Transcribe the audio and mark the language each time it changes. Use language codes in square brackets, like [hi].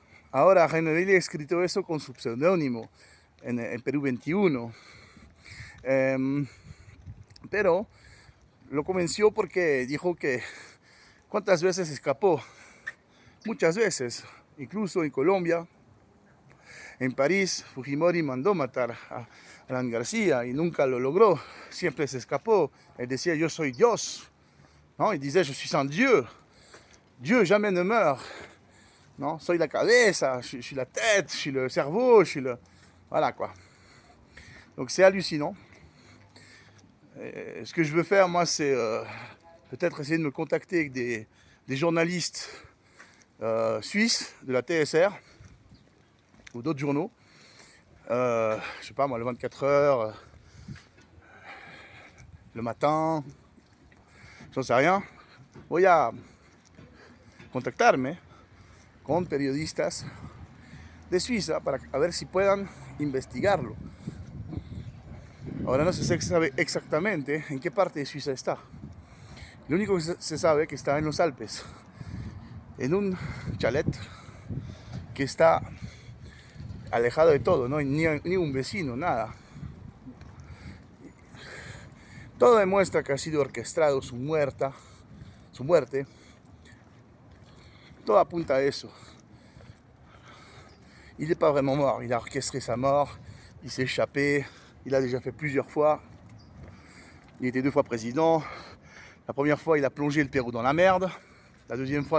[es] Ahora Jaime Bailey ha escrito eso con su seudónimo en Perú 21, pero lo convenció porque dijo que cuántas veces escapó, muchas veces, incluso en Colombia, en París, Fujimori mandó matar a Alan García y nunca lo logró, siempre se escapó. Él decía yo soy Dios, ¿no? [fr] Il disait je suis un Dieu, Dieu jamais ne meurt, non? [es] Soy la cabeza, [fr] je suis la tête, je suis le cerveau, je suis le... Voilà quoi. Donc c'est hallucinant. Ce que je veux faire, moi, c'est peut-être essayer de me contacter avec des journalistes suisses de la TSR ou d'autres journaux. Je sais pas moi, le 24 heures, le matin, j'en sais rien. [es] Voy a contactarme con periodistas de Suiza para ver si puedan investigarlo. Ahora no se sabe exactamente en qué parte de Suiza está. Lo único que se sabe es que está en los Alpes, en un chalet que está alejado de todo, ¿no? Ni un vecino, nada. Todo demuestra que ha sido orquestado su muerte. Todo apunta a eso. [fr] Il n'est pas vraiment mort, il a orchestré sa mort, il s'est échappé, il a déjà fait plusieurs fois. Il était 2 fois président. La première fois, il a plongé le Pérou dans la merde. La deuxième fois, il